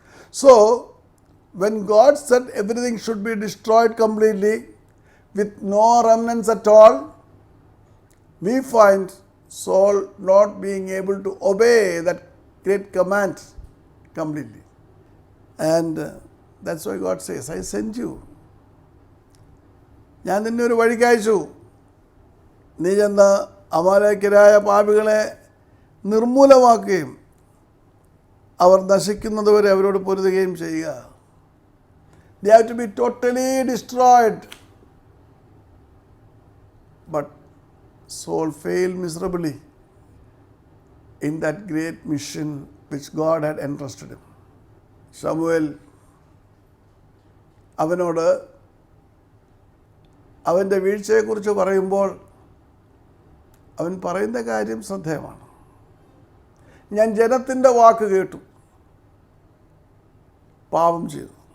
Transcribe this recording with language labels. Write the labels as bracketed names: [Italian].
[English] So, when God said everything should be destroyed completely with no remnants at all, we find Saul not being able to obey that great command completely. And that's why God says, I sent you. [Malayalam] ഞാൻ നിന്നെ ഒരു വഴിക്ക് അയച്ചു. നീ ചെന്ന് അമാലേക്യരായ പാപികളെ നിർമൂലമാക്കുകയും അവർ നശിക്കുന്നതുവരെ അവരോട് പൊരുതുകയും ചെയ്യുക. [English] They have to be totally destroyed. But Saul failed miserably in that great mission which God had entrusted him. [Malayalam] ശമൂവേൽ അവനോട് അവൻ്റെ വീഴ്ചയെക്കുറിച്ച് പറയുമ്പോൾ അവൻ പറയുന്ന കാര്യം ശ്രദ്ധേയമാണ്. ഞാൻ ജനത്തിൻ്റെ വാക്ക് കേട്ടു, പാപം ചെയ്തു.